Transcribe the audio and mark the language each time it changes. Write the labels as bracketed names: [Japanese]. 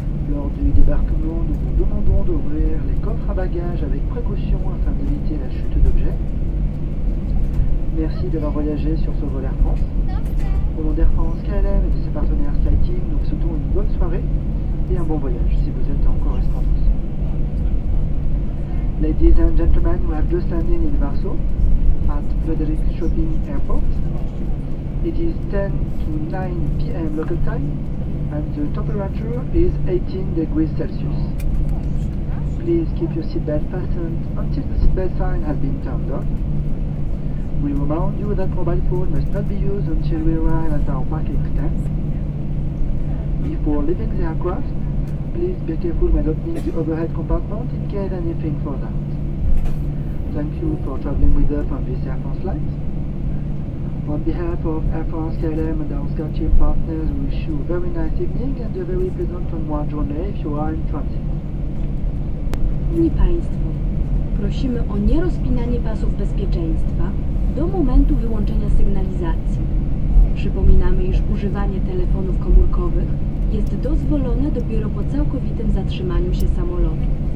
[French] Lors du débarquement, nous vous demandons d'ouvrir les coffres à bagages avec précaution afin d'éviter la chute d'objets. Merci d'avoir voyagé sur ce vol Air France. Au nom d'Air France KLM et de ses partenaires SkyTeam, nous vous souhaitons une bonne soirée et un bon voyage si vous êtes encore restant en France. [English] Ladies and gentlemen, we have just landed in Warsaw at Frederick Chopin Airport. It is 10 to 9 p.m. local time and the temperature is 18 degrees Celsius. please keep your seatbelt fastened until the seatbelt sign has been turned on. We remind you that mobile phone must not be used until we arrive at our parking stand. Before leaving the aircraft, please be careful when opening the overhead compartment in case anything falls out. Thank you for traveling with us on this Air France flight. On behalf of Air France KLM and our SkyTeam partners, we wish you a very nice evening and a very pleasant onward journey if you are in transit. [Polish] Szanowni Państwo, prosimy o nierozpinanie pasów bezpieczeństwa do momentu wyłączenia sygnalizacji. Przypominamy, iż używanie telefonów komórkowych jest dozwolone dopiero po całkowitym zatrzymaniu się samolotu.